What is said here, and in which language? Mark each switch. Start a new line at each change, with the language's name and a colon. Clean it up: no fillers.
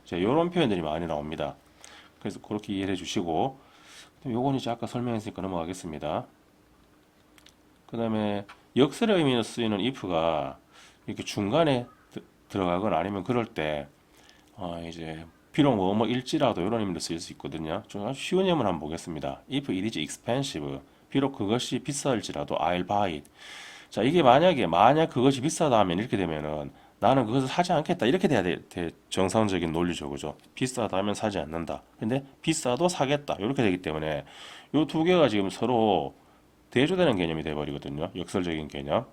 Korean: 자, 이런 표현들이 많이 나옵니다. 그래서 그렇게 이해해 주시고, 요건 이제 아까 설명했으니까 넘어가겠습니다. 그 다음에 역설의 의미로 쓰이는 if가 이렇게 중간에 들어가거나 아니면 그럴 때, 이제 비록 뭐뭐일지라도 이런 의미로 쓰일 수 있거든요. 좀 아주 쉬운 예문 한번 보겠습니다.
English: If it is expensive,
Korean: 비록 그것이 비쌀지라도
English: I'll buy it.
Korean: 자, 이게 만약 그것이 비싸다 하면 이렇게 되면은 나는 그것을 사지 않겠다 이렇게 돼야 돼. 정상적인 논리죠, 그죠? 비싸다 하면 사지 않는다. 근데 비싸도 사겠다 이렇게 되기 때문에 요 두 개가 지금 서로 대조되는 개념이 돼버리거든요. 역설적인 개념.